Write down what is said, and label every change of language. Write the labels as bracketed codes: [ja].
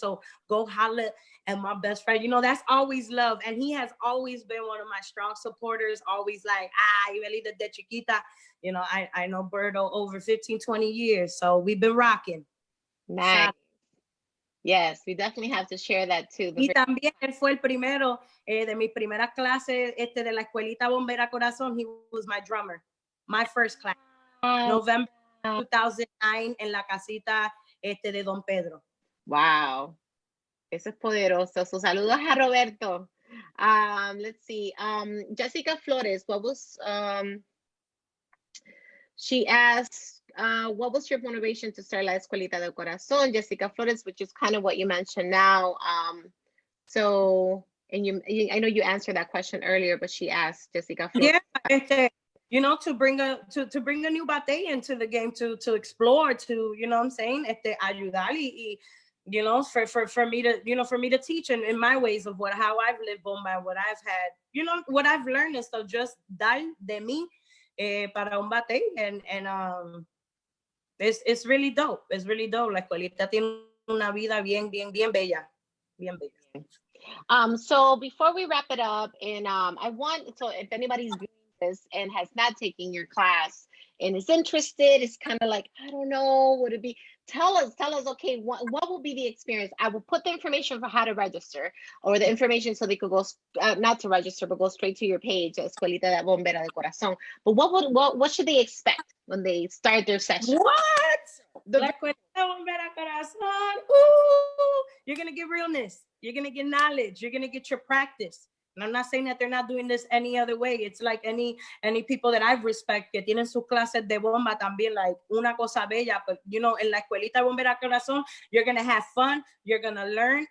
[en] So go holla at my best friend. You know, that's always love. And he has always been one of my strong supporters. Always like, Ivelisse [es] de chiquita. [en] You know, I know Berto over 15, 20 years. So we've been rocking. Nice. Yes, we definitely have to share that too. [es] Y también él fue el primero de mis primeras clases de la Escuelita Bombera de Corazón. [en] He was my drummer, my first class, November 2009 [es] en la casita de Don Pedro. Wow, eso es poderoso. So, saludos a Roberto. [en] Let's see. Jessica Flores, what was she asked? What was your motivation to start La Escuelita de Corazón, Jessica Flores, which is kind of what you mentioned now. So, and I know you answered that question earlier, but she asked, Jessica Flores. Yeah, you know, to bring a new bate into the game, to explore, to, you know what I'm saying, [es] ayudar [en] y you know, for me to, you know, for me to teach in my ways of how I've lived Bomba, what I've had, you know, what I've learned and stuff, just [es] dar de mí para un bate, [en] and it's really dope. It's really dope. [es] La escuelita tiene una vida bien bella. Bien bella. [en] So before we wrap it up, and so if anybody's doing this and has not taken your class and is interested, it's kind of like, I don't know, would it be, tell us, okay, what will be the experience? I will put the information for how to register, or the information so they could go, not to register, but go straight to your page, Escuelita Bombera de Corazón. But what should they expect when they start their session? What? [es] La Escuelita Bombera de Corazón. [en] Ooh, you're going to get realness. You're going to get knowledge. You're going to get your practice. And I'm not saying that they're not doing this any other way. It's like any people that I've respect [es] que tienen sus clases de bomba también, [en] like [es] una cosa bella. [en] But, you know, en la Escuelita Bombera de Corazón, you're going to have fun. You're going to learn.